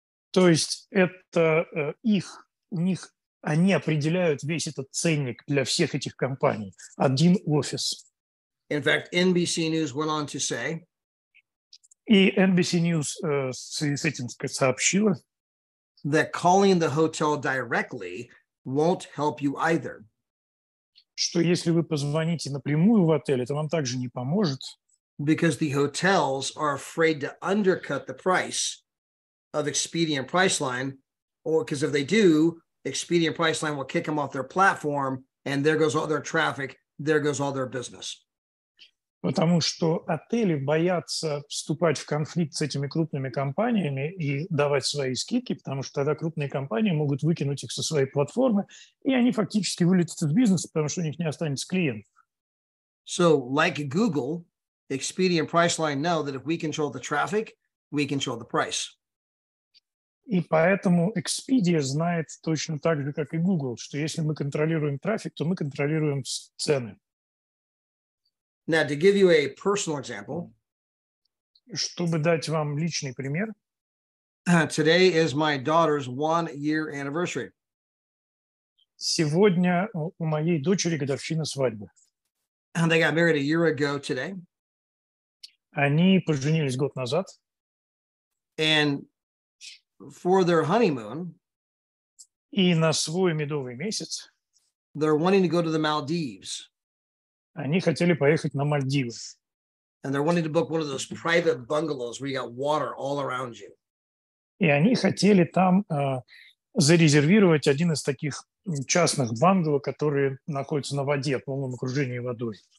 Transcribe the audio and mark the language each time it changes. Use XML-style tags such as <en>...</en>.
<ru>То есть это у них они определяют весь этот ценник для всех этих компаний. Один офис.</ru> <en>In fact, NBC News went on to say.</en> <ru>И NBC News с этим сообщила.</ru> <en>That calling the hotel directly won't help you either.</en> <ru>Что если вы позвоните напрямую в отель, это вам также не поможет.</ru> <en>Because the hotels are afraid to undercut the price of Expedia and Priceline, or because if they do, Expedia and Priceline will kick them off their platform, and there goes all their traffic, there goes all their business.</en> <ru>Потому что отели боятся вступать в конфликт с этими крупными компаниями и давать свои скидки, потому что тогда крупные компании могут выкинуть их со своей платформы, и они фактически вылетят из бизнеса, потому что у них не останется клиентов.</ru> <en>So, like Google, Expedia and Priceline know that if we control the traffic, we control the price.</en> <ru>И поэтому Expedia знает точно так же, как и Google, что если мы контролируем трафик, то мы контролируем цены.</ru> <en>Now, to give you a personal example,</en> <ru>чтобы дать вам личный пример,</ru> <en>today is my daughter's 1-year anniversary.</en> <ru>Сегодня у моей дочери годовщина свадьбы.</ru> <en>And they got married a year ago today.</en> <ru>Они поженились год назад.</ru> <en>And for their honeymoon,</en> <ru>и на свой медовый месяц,</ru> <en>they're wanting to go to the Maldives.</en> <ru>Они хотели поехать на Мальдивы.</ru> <en>And they're wanting to book one of those private bungalows where you got water all around you.</en> <ru>И они хотели там зарезервировать один из таких частных бангало, которые находятся на воде, в полном окружении водой.</ru>